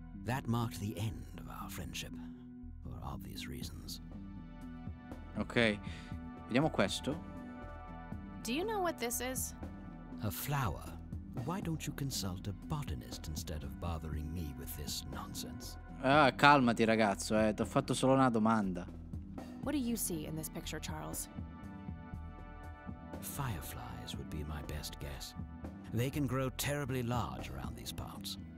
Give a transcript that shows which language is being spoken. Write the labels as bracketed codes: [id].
[en] That marked the end of our friendship, for obvious reasons. [it] Ok, vediamo questo. [en] Do you know what this is? A flower? Why don't you consult a botanist instead of bothering me with this nonsense? [it] Ah, calmati ragazzo, ti ho fatto solo una domanda. [en] What do you see in this picture, Charles? Fireflies would be my best guess. They can grow terribly large around these parts.